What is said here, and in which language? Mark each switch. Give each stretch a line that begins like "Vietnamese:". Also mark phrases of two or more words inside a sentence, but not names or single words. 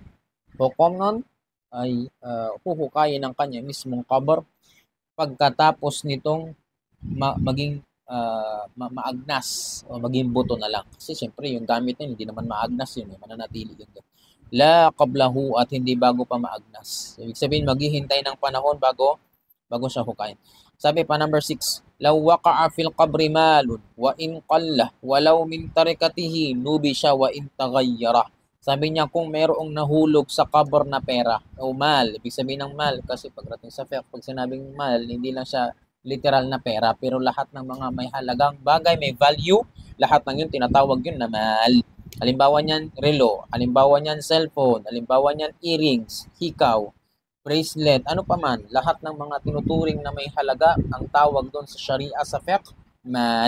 Filipino: Hukom nun ay huhukayin ng kanya mismong kabar pagkatapos nitong maging maagnas o maging buto na lang. Kasi siyempre yung gamit niya hindi naman maagnas yun, mananatili yun doon.
Arabic: لا قبله,
Filipino: at hindi bago pa maagnas. Ibig sabihin maghihintay ng panahon bago siya hukayin. Sabi pa number 6,
Arabic: لو وقع في القبر مال وإن قل ولو من تركته نبش وإن تغير.
Filipino: Sabi niya kung mayroong nahulog sa kabar na pera o mal, ibig sabihin ng mal kasi pagdating sa fiqh, pag sinabing mal, hindi lang siya literal na pera, pero lahat ng mga may halagang bagay, may value, lahat ng yun tinatawag yun na mal. Halimbawa niyan relo, halimbawa niyan cellphone, halimbawa niyan earrings, hikaw, bracelet, ano pa man, lahat ng mga tinuturing na may halaga, ang tawag doon sa Sharia sa fiqh, mal.